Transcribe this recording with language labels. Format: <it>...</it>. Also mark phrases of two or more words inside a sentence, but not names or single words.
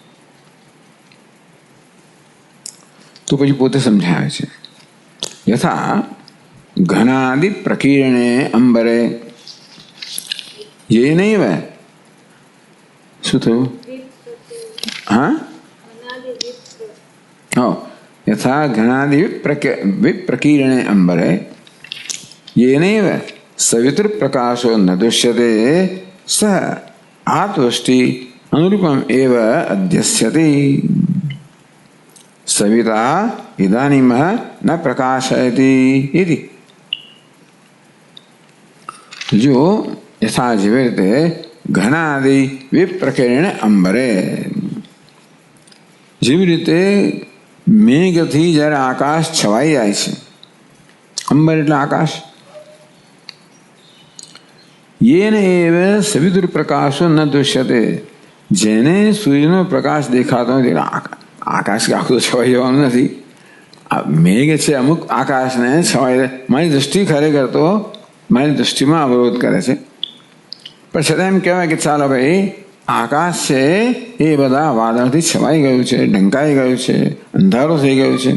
<gu>તો પછી પોતે સમજાવે છે,</gu> <sa>यथा घनादि प्रकीर्णे अंबरे.</sa> <gu>એ નહીં હવે શું થયું?</gu> <sa>હા, यथा घनादि विप्रकीर्णे अंबरे येनैव सवितुर प्रकाशो न दृश्यते सह आत्मदृष्टि अनुरूपम एव अध्यस्यते. सविता इदानीम न प्रकाशयति इति.</sa> <gu>जो यथा જેવી રીતે</gu> <sa>घनादि विप्रकीर्णे अंबरे,</sa> <gu>જેવી રીતે મેઘથી જ્યારે આકાશ છવાઈ જાય છે, અંબર એટલે આકાશ,</gu> <sa>येन एव सवितुर प्रकाशो न दृश्यते,</sa> <gu>જેને સૂર્યનો પ્રકાશ દેખાતો નથી. આકાશ કે આખું છવાઈ જવાનું નથી. આ મેઘ છે અમુક આકાશને છવાઈ, મારી દૃષ્ટિ ખરેખર તો મારી દૃષ્ટિમાં અવરોધ કરે છે. પણ છતાં એમ કહેવાય કે ચાલો ભાઈ આકાશ છે એ બધા વાદળથી છવાઈ ગયું છે, ઢંકાઈ ગયું છે, અંધારો થઈ ગયું છે.</gu>